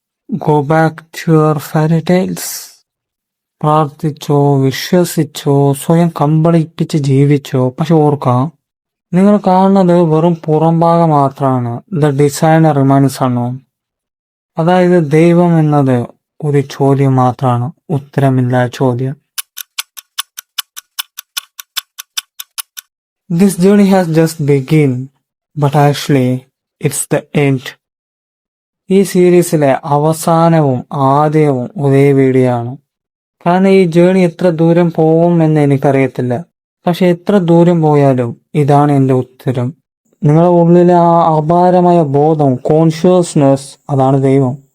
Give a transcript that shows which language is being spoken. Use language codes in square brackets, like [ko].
[en] Go back to your fairy tales. [ml] പ്രാർത്ഥിച്ചോ, വിശ്വസിച്ചോ, സ്വയം കമ്പളിപ്പിച്ച് ജീവിച്ചോ. പക്ഷെ ഓർക്കാം, നിങ്ങൾ കാണുന്നത് വെറും പുറംഭാഗം മാത്രമാണ്. [en] The designer remains unknown. [ml] അതായത് ദൈവം എന്നത് ഒരു ചോദ്യം മാത്രമാണ്, ഉത്തരമില്ല ചോദ്യം. [en] This journey has just begun, but actually it's the end. [ml] ഈ സീരീസിലെ അവസാനവും ആദ്യവും ഒരേ വീഡിയോ ആണ്. കാരണം ഈ ജേണി എത്ര ദൂരം പോകും എന്ന് എനിക്കറിയത്തില്ല. പക്ഷെ എത്ര ദൂരം പോയാലും ഇതാണ് എൻ്റെ ഉത്തരം. നിങ്ങളുടെ ഉള്ളിലെ ആ അപാരമായ ബോധം, കോൺഷ്യസ്നെസ്, അതാണ് ദൈവം.